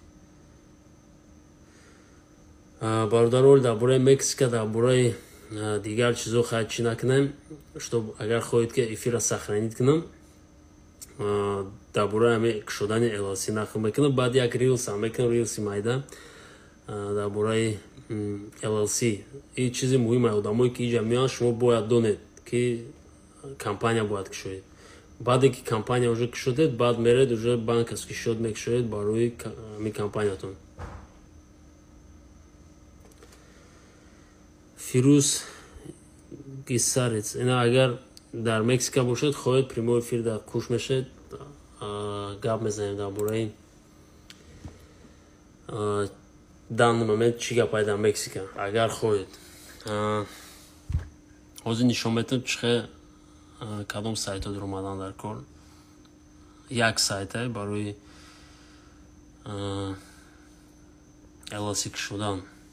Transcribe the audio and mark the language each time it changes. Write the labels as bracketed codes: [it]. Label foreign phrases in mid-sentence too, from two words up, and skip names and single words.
[tg] бародароли дар бораи Мексика, дар бораи дигар чизо хай чӣ накунем, чтоб агар хоҳед ки эфира сохранит кунам, дар бораи ҳамин кушодани LLC нақл мекунам. баъд як рилс ҳам мекунам, рилси майда дар бораи LLC. ин чизи муҳима. одамое ки иҷа меоянд, шумо бояд донед ки компания бояд кушоед. баъде ки компания уже кушодед, баъд меред уже [ru] банковский счет [tg] мекушоед ба рӯи ами компаниятон. Фирӯз Гисарец, ина агар дар Мексика бошед, хоҳед [ru] прямой эфир [tg] дар куш мешед, гап мезанем дар бораи [ru] данный момент [tg] чӣ гапай дар Мексика, агар хоҳед. ҳозир нишон метавонам чихе кадом сайтҳо дар омадан дар кор. Як сайт барои LLC кушодан.